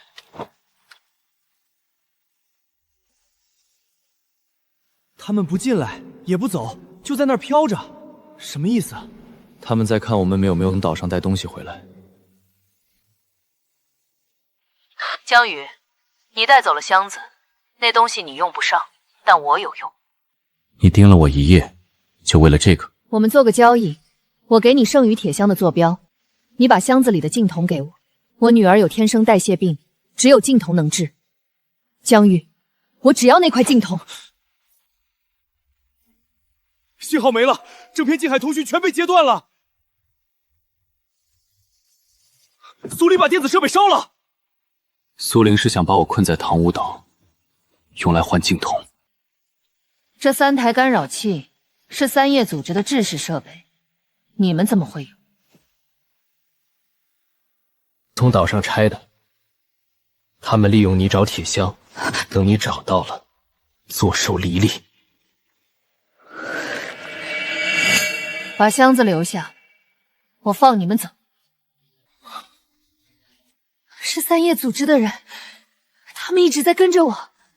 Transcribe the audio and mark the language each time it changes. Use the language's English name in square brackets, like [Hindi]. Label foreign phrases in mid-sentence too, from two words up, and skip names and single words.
[Chinese] 他們不進來，也不走，就在那兒飄着，什麼意思？他們在看我们有沒有從島上帶東西回來。江宇，你帶走了箱子，那東西你用不上，但我有用。你盯了我一夜，就為了這個？我們做個交易，我給你剩餘鐵箱的坐標，你把箱子裡的淨銅給我。我女兒有天生代謝病，只有淨銅能治。江玉，我只要那塊淨銅。信號沒了，整片近海通訊全被截斷了。蘇林把電子設備燒了。蘇玲是想把我困在唐武島，用來換淨銅。這3台干擾器是三葉組織的制式設備，你們怎麼會有？從島上拆的。他們利用你找鐵箱，等你找到了，坐收離利。把箱子留下，我放你們走。是三叶組織的人，他們一直在跟着我。